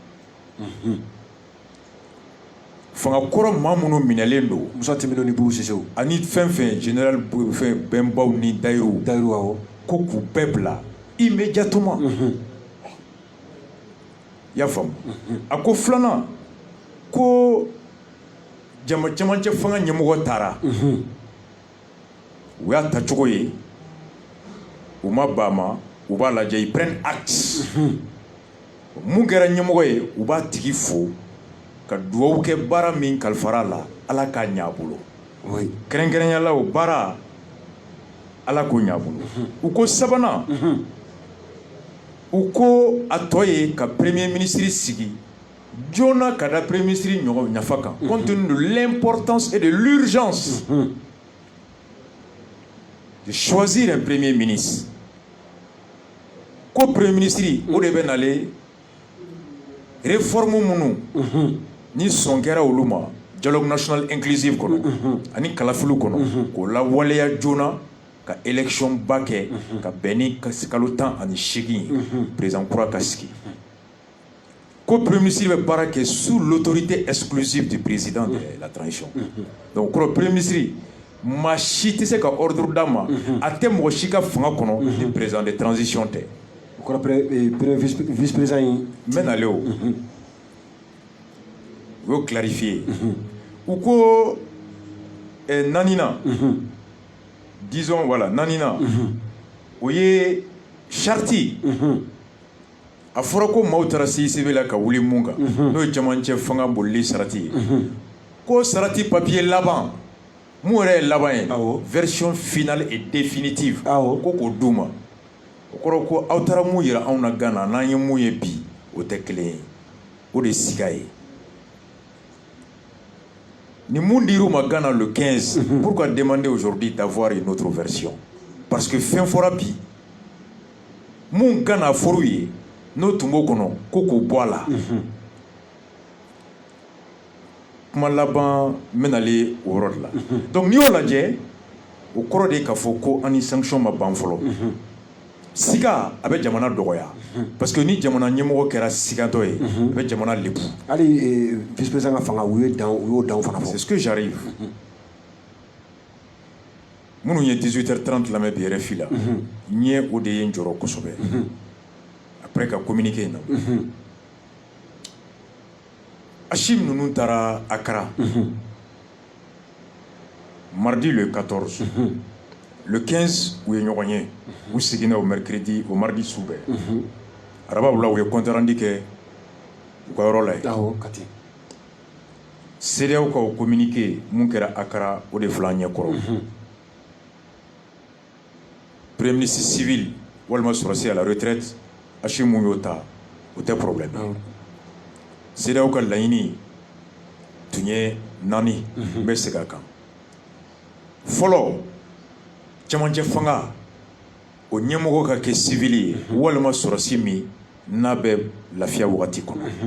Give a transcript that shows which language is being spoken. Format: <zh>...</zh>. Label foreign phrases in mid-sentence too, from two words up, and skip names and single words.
<bm>fangakɔrɔ maa minnu minɛlen don Musa Temido ni Bubu Sisew ani fɛn fɛn général fɛn Bɛnbaw ni Dayiru awɔ ko k'u bɛɛ bila immédiatement y'a faamu a ko filanan ko jama camancɛ fanga ɲɛmɔgɔ taara u y'a ta cogo ye u ma ba ma u b'a lajɛ</bm> <fr>ils prennent acte</fr> <bm>mun kɛra ɲɛmɔgɔ ye u b'a tigi fo ka duwawu kɛ baara min kalifara la Ala k'a ɲɛ a bolo kɛrɛnkɛrɛnnenya la o baara Ala k'o ɲɛ a bolo u ko sabanan u ko a tɔ ye ka</bm> <fr>premier ministre</fr> <bm>sigi Jona ka da</bm> <fr>premier ministre</fr> <bm>ɲɔgɔn nafa kan</bm> <fr>compte tenu de l'importance et de l'urgence de choisir un premier ministre</fr> <bm>ko</bm> <fr>premier ministre</fr> <bm>o de bɛ nale réforme minnu ni sɔn kɛra olu ma</bm> <fr>dialogue national inclusive</fr> <bm>kɔnɔ ani kalafiliw kɔnɔ k'o lawaleya joona ka élection ba kɛ ka bɛn ni kalo 18 ye président kura ka sigi ko</bm> <fr>premier ministre</fr> <bm>bɛ baara kɛ</bm> <fr>sous l'autorité exclusive du président de la transition</fr> <bm>donc kɔrɔ</bm> <fr>premier ministre</fr> <bm>maa si tɛ se ka ordre d'a ma a tɛ mɔgɔ si ka fanga kɔnɔ ni</bm> <fr>président de transition</fr> <bm>tɛ o kɔrɔ</bm> <fr>vice président</fr> <bm>in n bɛ nale o u y'o clarifier u ko naaninan</bm> <fr>disons voilà</fr> <bm>naaninan o ye charte a fɔra ko maaw taara CICB la ka wuli mun kan n'o ye camancɛ fanga bolili sarati ye ko sarati papier laban mun yɛrɛ ye laban ye</bm> <fr>version finale et définitive</fr> <bm>ko k'o d'u ma o kɔrɔ ko aw taara mun yira anw na Gana n'an ye mun ye bi o tɛ kelen ye o de siga ye ni mun dir'u ma Gana</bm> <fr>le 15 pourquoi demander aujourd'hui d'avoir une autre version parce que</fr> <bm>fɛn fɔra bi mun Gana a fɔr'u ye n'o tun b'o kɔnɔ ko k'o bɔ a la kuma laban n bɛnale o yɔrɔ de la donc n'i y'o lajɛ o kɔrɔ de ye k'a fɔ ko an ni sanction ma ban fɔlɔ siga a bɛ jamana dɔgɔya</bm> <fr>parce que</fr> <bm>ni jamana ɲɛmɔgɔ kɛra sigatɔ ye a bɛ jamana lebu hali</bm> <fr>vice président</fr> <bm>ka fanga u y'o dan fana fɔ</bm> <fr>c'est ce que j'arrive</fr> <bm>minnu ye 18h30 lamɛn bi RFI la n ye o de ye n jɔrɔ kosɛbɛ après ka communiqué na Achim ninnu taara Accra</bm> <fr>mardi le 14 le 15</fr> <bm>u ye ɲɔgɔn ye u seginna o mercredi o mardi su bɛɛ arabaw la u ye</bm> <fr>compte rendu</fr> <bm>kɛ u ka yɔrɔ la yen CEDEAO ka o communiqué mun kɛra Accra o de filɛ an ɲɛ kɔrɔ</bm> <fr>premier ministre civil</fr> <bm>walima sɔrɔsi</bm> <fr>à la retraite</fr> <bm>Hachim mun y'o ta o tɛ problème CEDEAO ka laɲini tun ye 4 n bɛ segin a kan fɔlɔ cɛmancɛ fanga o ɲɛmɔgɔ ka kɛ civil ye walima sɔrɔsi min n'a bɛ lafiya wagati kɔnɔ</bm>